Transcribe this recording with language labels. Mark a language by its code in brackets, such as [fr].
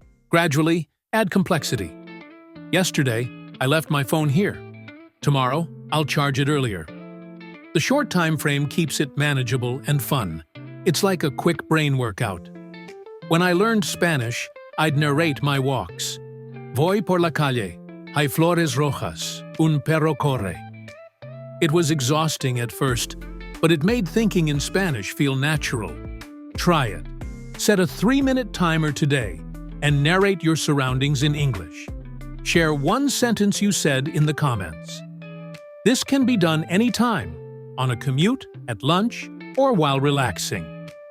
[en] Gradually, add complexity. Yesterday, I left my phone here. Tomorrow, I'll charge it earlier. The short time frame keeps it manageable and fun. It's like a quick brain workout. When I learned Spanish, I'd narrate my walks. [es] Voy por la calle, hay flores rojas, un perro corre. [en] It was exhausting at first, but it made thinking in Spanish feel natural. Try it. Set a 3-minute timer today and narrate your surroundings in English. Share one sentence you said in the comments. This can be done anytime, on a commute, at lunch, or while relaxing.